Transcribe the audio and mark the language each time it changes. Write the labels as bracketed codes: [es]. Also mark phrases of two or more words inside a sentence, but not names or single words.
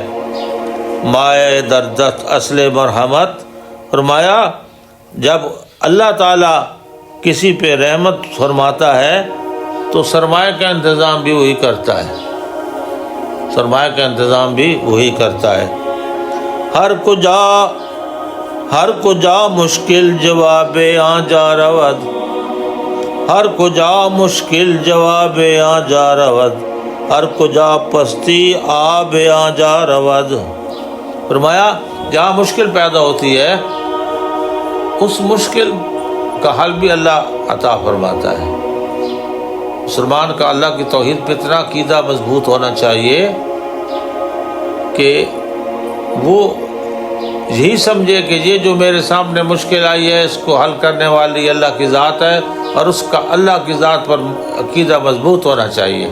[fa] مائے دردت اصل مرحمت، [ur] فرمایا جب اللہ تعالیٰ کسی پہ رحمت فرماتا ہے تو سرمایہ کا انتظام بھی وہی کرتا ہے، سرمایہ کا انتظام بھی وہی کرتا ہے۔ [fa] ہر کجا مشکل جواب آ جا رود، ہر کجا مشکل جواب آ جا رود، ہر کجا پستی آب آ جا رود۔ [ur] فرمایا جہاں مشکل پیدا ہوتی ہے اس مشکل کا حل بھی اللہ عطا فرماتا ہے۔ مسلمان کا اللہ کی توحید پہ اتنا عقیدہ مضبوط ہونا چاہیے کہ وہ یہی سمجھے کہ یہ جو میرے سامنے مشکل آئی ہے اس کو حل کرنے والی اللہ کی ذات ہے، اور اس کا اللہ کی ذات پر عقیدہ مضبوط ہونا چاہیے۔